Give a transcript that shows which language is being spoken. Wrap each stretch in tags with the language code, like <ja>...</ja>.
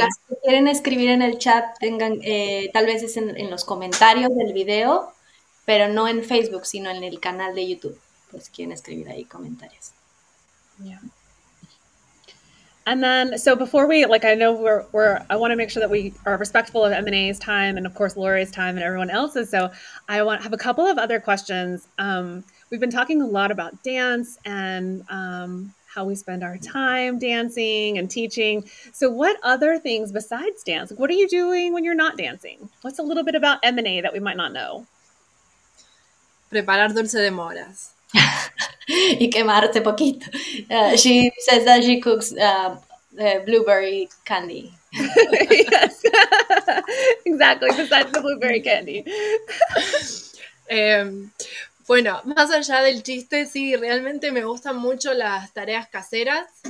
<es>las que quieren escribir en el chat, tengan, tal vez es en los comentarios del video, pero no en Facebook, sino en el canal de YouTube. Pues quieren escribir ahí comentarios.</es> <en>Yeah. And then, so before we, like, I know I want to make sure that we are respectful of Emine's time and of course Lori's time and everyone else's. So I want to have a couple of other questions. We've been talking a lot about dance and how we spend our time dancing and teaching. So what other things besides dance? What are you doing when you're not dancing? What's a little bit about Emine that we might not know?</en> <es>Preparar dulce de moras. Y quemarse poquito.</es> <en>She says that she cooks blueberry candy. Yes, exactly. Besides the blueberry candy.</en> <es>Bueno, más allá del chiste, sí, realmente me gustan mucho las tareas caseras.</es>